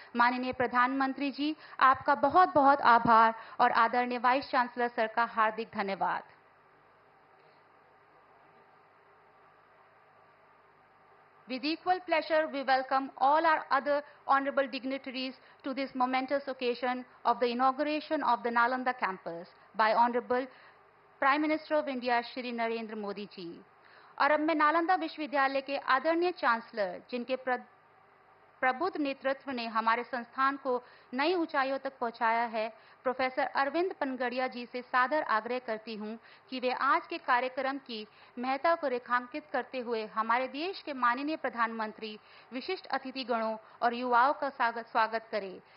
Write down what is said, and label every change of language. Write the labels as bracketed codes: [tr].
[hi] माननीय प्रधानमंत्री जी, आपका बहुत बहुत आभार और आदरणीय वाइस चांसलर सर का हार्दिक धन्यवाद. [en] With equal pleasure, we welcome all our other honorable dignitaries to this momentous occasion of the inauguration of the Nalanda campus by Honorable Prime Minister of India, Shri Narendra Modi ji. [hi] और अब मैं नालंदा विश्वविद्यालय के आदरणीय chancellor, जिनके प्रबुद्ध नेतृत्व ने हमारे संस्थान को नई ऊंचाइयों तक पहुंचाया है, प्रोफेसर अरविंद पनगड़िया जी से सादर आग्रह करती हूं कि वे आज के कार्यक्रम की महत्ता को रेखांकित करते हुए हमारे देश के माननीय प्रधानमंत्री, विशिष्ट अतिथिगणों और युवाओं का स्वागत करें.